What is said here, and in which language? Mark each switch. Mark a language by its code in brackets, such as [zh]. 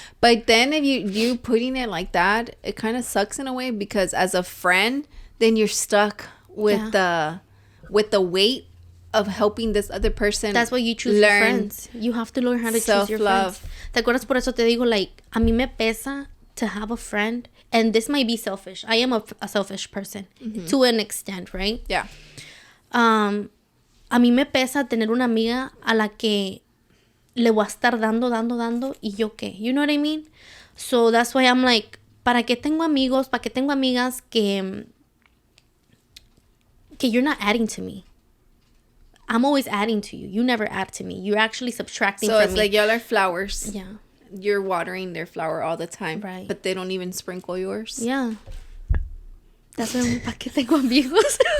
[en] But then if you putting it like that, it kind of sucks in a way because as a friend, then you're stuck with the weight of helping this other person. That's why you choose your friends. You have to learn how to choose your friends. [es] ¿Te acuerdas? Por eso te digo, like, a mí me pesa [en] to have a friend, and this might be selfish. I am a selfish person to an extent, right? Yeah. [es] A mí me pesa tener una amiga a la que le voy a estar dando, y yo qué. [en] You know what I mean? So that's why I'm like, [es] ¿para qué tengo amigos? ¿Para qué tengo amigas que [en] you're not adding to me? I'm always adding to you. You never add to me. You're actually subtracting from me. So it's like y'all are flowers. Yeah. You're watering their flower all the time. Right. But they don't even sprinkle yours. Yeah. [es] That's why ¿para qué tengo amigos?